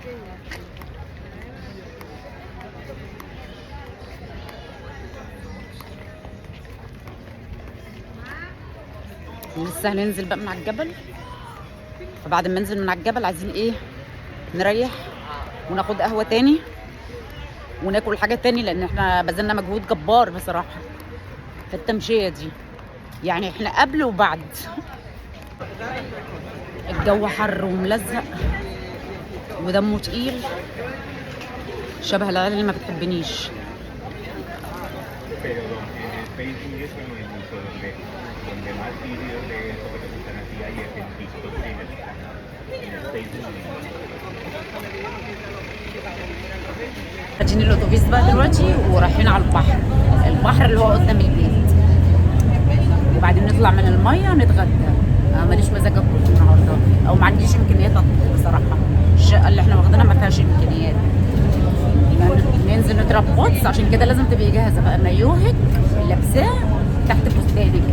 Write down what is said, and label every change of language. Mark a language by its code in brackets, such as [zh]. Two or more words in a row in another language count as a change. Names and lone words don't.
[ar] لسه هننزل بقى من على الجبل، فبعد ما ننزل من على الجبل عايزين ايه نريح وناخد قهوه تاني وناكل حاجه تاني، لان احنا بذلنا مجهود جبار بصراحه في التمشيه دي. يعني احنا قبل وبعد. الجو حر وملزق ودمه تقيل، شبه العيال اللي ما بتحبنيش. [es] Pero en el Facebook y eso no hay mucho donde más vídeos de eso que te gustan así hay es en TikTok y en el Facebook. [ar] راجعين الاتوبيس بقى دلوقتي ورايحين على البحر. البحر اللي هو قدام البيت، وبعدين نطلع من الميه نتغدى. ماليش مزاج اكل النهارده، او ما عنديش امكانيات اطبخ بصراحه. الشقه اللي احنا واخدينها ما فيهاش امكانيات. ننزل نضرب غطس، عشان كده لازم تبقي جاهزه بقى مايوهك لابساه تحت فستانك.